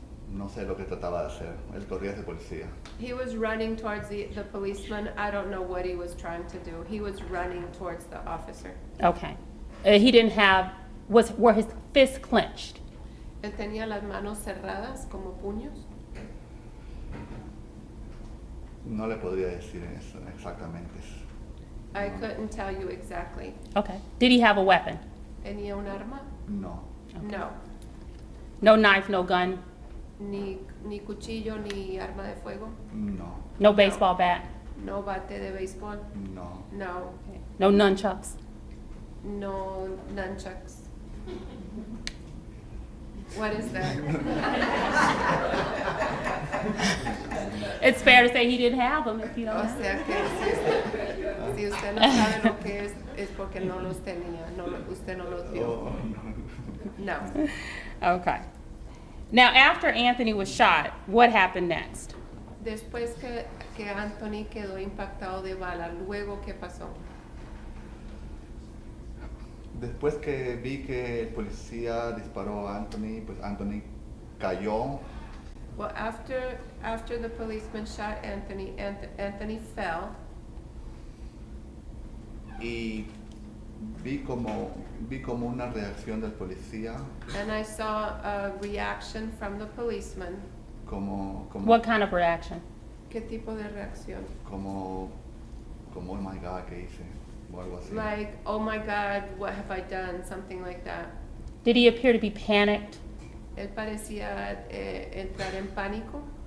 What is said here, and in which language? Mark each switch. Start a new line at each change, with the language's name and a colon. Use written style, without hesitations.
Spanish: No sé lo que trataba de hacer. Él corría hacia el policía.
English: He was running towards the policeman. I don't know what he was trying to do. He was running towards the officer. Okay. He didn't have, were his fists clenched?
Spanish: Él tenía las manos cerradas como puños. No le podría decir eso exactamente.
English: I couldn't tell you exactly. Okay. Did he have a weapon?
Spanish: ¿Tenía un arma? No.
English: No. No knife, no gun,
Spanish: Ni cuchillo, ni arma de fuego. No.
English: no baseball bat,
Spanish: No bate de béisbol.
English: No. No. no nunchucks? No nunchucks. What is that? It's fair to say he didn't have them if you don't
Spanish: O
English: have them.
Spanish: sea que si usted no sabe lo que es porque no los tenía, usted no los vio.
English: Oh, no. No. Okay. Now, after Anthony was shot, what happened next?
Spanish: Después que Anthony quedó impactado de bala, luego ¿qué pasó? Después que vi que el policía disparó a Anthony, pues Anthony cayó.
English: Well, after the policeman shot Anthony, Anthony fell,
Spanish: Y vi como una reacción del policía,
English: and I saw a reaction from the policeman.
Spanish: como
English: What kind of reaction?
Spanish: ¿Qué tipo de reacción? como
English: oh my God,
Spanish: ¿qué hice? O algo así.
English: Like, oh my God, what have I done? Something like that. Did he appear to be panicked?
Spanish: Él parecía entrar en pánico.